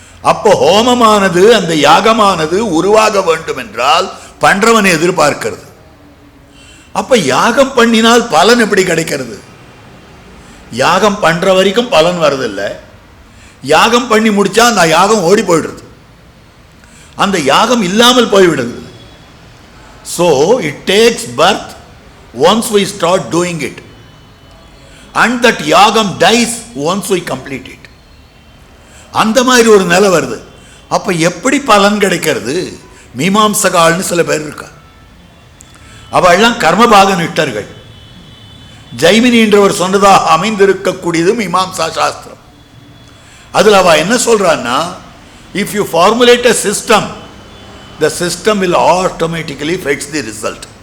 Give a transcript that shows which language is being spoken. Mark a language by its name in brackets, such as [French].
[Tamil] அப்போ ஹோமமானது, அந்த யாகமானது உருவாக வேண்டும் என்றால் பண்றவனை எதிர்பார்க்கிறது. அப்ப யாகம் பண்ணினால் பலன் எப்படி கிடைக்கிறது? யாகம் பண்ற வரைக்கும் பலன் வரதில்லை. யாகம் பண்ணி முடிச்சா அந்த யாகம் ஓடி போயிடுறது, அந்த யாகம் இல்லாமல் போய்விடுது. [English] So it takes birth once we start doing it, and that yagam dies once we complete it. [Tamil] அந்த மாதிரி ஒரு நிலை வருது. அப்ப எப்படி பலன் கிடைக்கிறது? மீமாம்சகால்னு சில பேர் இருக்கா, அவெல்லாம் கர்மபாக நிட்டர்கள். ஜைமினி என்றவர் சொன்னதாக அமைந்திருக்கக்கூடியது மீமாம்சா சாஸ்திரம். அதில் அவ என்ன சொல்றான்னா, [English] If you formulate a system, the system will automatically fetch the result.